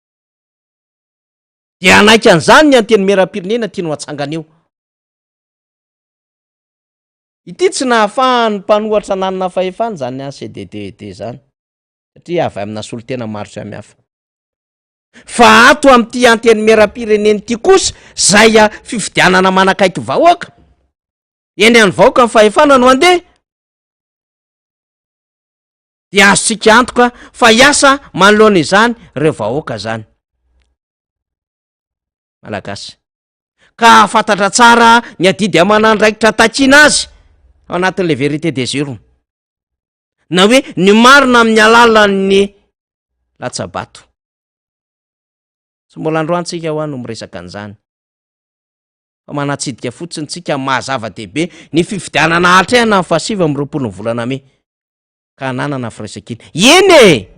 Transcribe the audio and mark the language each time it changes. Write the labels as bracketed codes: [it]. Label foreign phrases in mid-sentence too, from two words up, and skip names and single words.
[mg] de anaiky an'izany ny anteny meram-pirenena tia no atsangana eo ity tsy nahafahan'ny mpanohatra nanana fahefany zany ACDD zany satria avy amina solo tena maro samihafa fa ato amin'ity anteny meram-pirenena ity kosa zay fifidianana manakaiky vahoaka eny any vahoaka ny fahefana no andeha dia azotsika antoka fa hiasa manoloana izany reo vahoaka zany malagasy ka fantatra tsara ny adidy amanandraikitra takiana azy ao anatin'le [fr] vérité des urnes [mg] na hoe ny marina amin'ny alalan'ny latsabato sy mbola androantsika ho any miresaka an'izany fa manatsidika fotsiny tsika mahazava-dehibe ny fifidianana hatrehana ny fahasivy amin'ny roapolo ny volana May ka ananana firesakina eny e